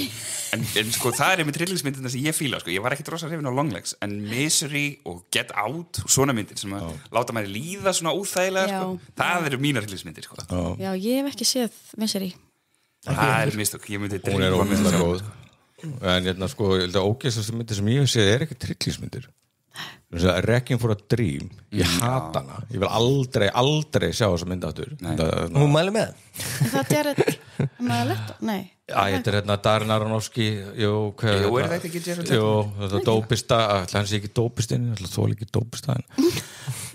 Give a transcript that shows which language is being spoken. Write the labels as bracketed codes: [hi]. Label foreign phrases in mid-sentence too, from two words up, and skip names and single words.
[is] En sko, það er með hryllingsmyndina sem ég fíla, sko. Ég var ekkit rosa hrifinn á Long Legs, en Misery og Get Out og svona myndir sem að láta maður líða svona óþægilega, sko. Það eru mínar hryllingsmyndir, sko. Já, ég hef ekki séð Misery. Það er mistök, ég myndi hún er ógeðslega góð. En sko, ég held að ógeðslega myndir sem ég hef séð er ekki hryllingsmyndir. Wrecking for a Dream, ég hata hana, ég vil aldrei sjá þessa mynd aftur. Hún mæli með það er Leto, nei þetta er Darren Aronofsky. Jú, er þetta ekki Jared Leto? Jú, þetta dópista, hann sé ekki dópistinn, þó ekki dópista.